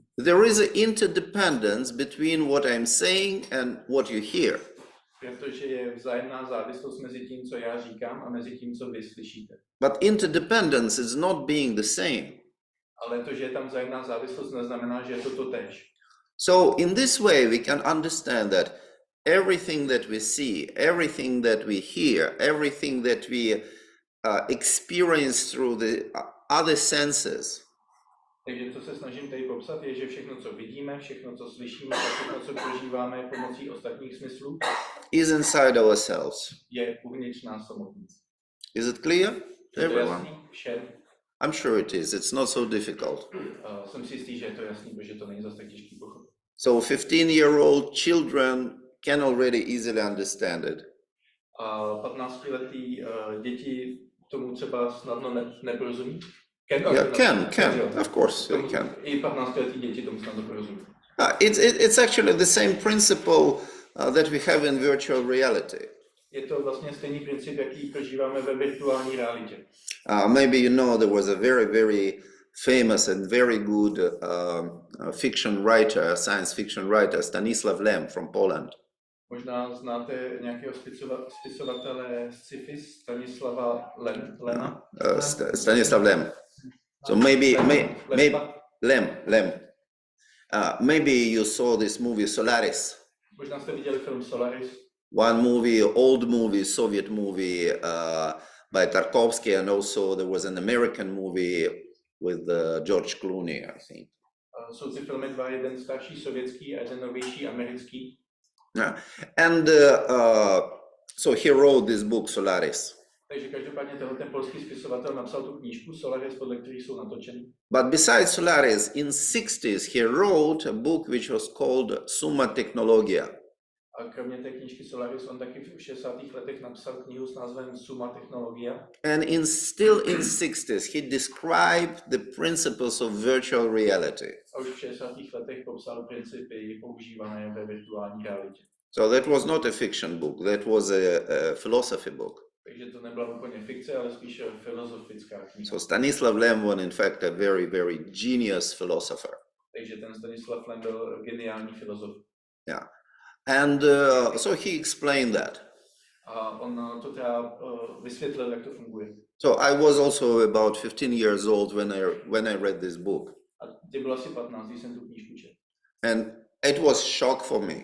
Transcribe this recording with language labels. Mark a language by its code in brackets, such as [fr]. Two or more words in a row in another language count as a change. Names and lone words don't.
[en] There is an interdependence between what I'm saying and what you hear. [cs] Protože je vzájemná závislost mezi tím, co já říkám, a mezi tím, co vy slyšíte. [en] But interdependence is not being the same. [cs] Ale to, že je tam vzájemná závislost, neznamená, že je to totéž. [en] So in this way we can understand that everything that we see, everything that we hear, everything that we experience through the other senses. [cs] Takže co se snažím tady popsat, je, že všechno, co vidíme, všechno, co slyšíme, a všechno, co prožíváme pomocí ostatních smyslů, [en] is inside ourselves. [cs] je uvnitř nás samotných. [en] Is it clear to everyone? [cs] Jasný všem? [en] I'm sure it is. It's not so difficult. [cs] Jsem si jistý, že je to jasný, protože to není zase tak těžký pochopit. [en] So 15-year-old children can already easily understand it. [cs] A 15letý děti tomu třeba snadno neporozumí? [en] Can. Of course, they can. [cs] I 15letý děti tomu snadno porozumí. [en] It's actually the same principle that we have in virtual reality. [cs] Je to vlastně stejný princip, jaký prožíváme ve virtuální realitě. [en] Maybe you know there was a very, very famous and very good fiction writer, science fiction writer, Stanislav Lem from Poland. [cs] Možná znáte nějakého spisovatele sci-fi Stanislava Lema? Stanislav Lem. [en] So Lem. Maybe you saw this movie Solaris. [cs] Možná jste viděli film Solaris. [en] One movie, old movie, Soviet movie by Tarkovsky, and also there was an American movie with George Clooney, I think. [cs] Jsou ty filmy dva, jeden starší sovětský a jeden novější americký. [en] Yeah. And so he wrote this book Solaris. [cs] Takže každopádně ten polský spisovatel napsal tu knížku Solaris, podle kterých jsou natočeny. [en] But besides Solaris, in 60s he wrote a book which was called Summa Technologia. [cs] A kromě té knížky Solaris, on taky v 60. letech napsal knihu s názvem Summa Technologia. [en] And still in 60s he described the principles of virtual reality. [cs] A už v 60. letech popsal principy používané ve virtuální realitě. [en] So that was not a fiction book, that was a philosophy book. [cs] Takže to nebyla úplně fikce, ale spíše filozofická kniha. [en] So Stanislav Lem was in fact a very, very genius philosopher. [cs] Takže ten Stanislav Lem byl geniální filozof. [en] Yeah. And so he explained that. [cs] A on to teda vysvětlil, jak to funguje. [en] So I was also about 15 years old when I read this book. [cs] A ty byl asi 15, když jsem tu knížku četl. [en] And it was shock for me.